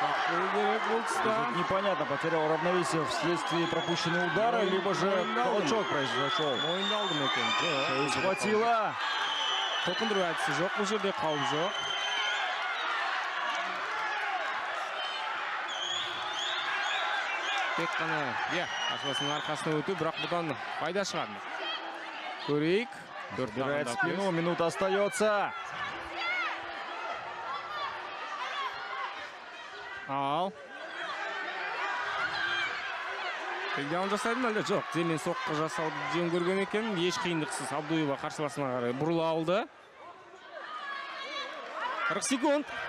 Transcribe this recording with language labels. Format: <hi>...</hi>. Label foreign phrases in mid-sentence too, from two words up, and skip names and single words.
<kk>Бұл керек бұл тұста.</kk> <ru>Тут непонятно, потерял равновесие вследствие пропущенного удара, либо же толчок произошел.</ru> <kk>Мойындалды ма екен? Жоқ.</kk> <ru>Схватила.</ru> <kk>Толқындыру әдісі жоқ, бұл жерде қауіп жоқ. Тек қана, қарсыласының арқасына өту, бірақ бұдан пайда шығады. Көрейік.</kk> <ru>Убирает спину, минута остается.</ru> <kk>Ал. Тегдеуін жасайдың әлде? Жоқ, Земен соққы жасауды жөн көрген екен. Еш қиындықсыз Абдуева қарсыласына қарай бұрыла алды.</kk> <ru>40 секунд.</ru>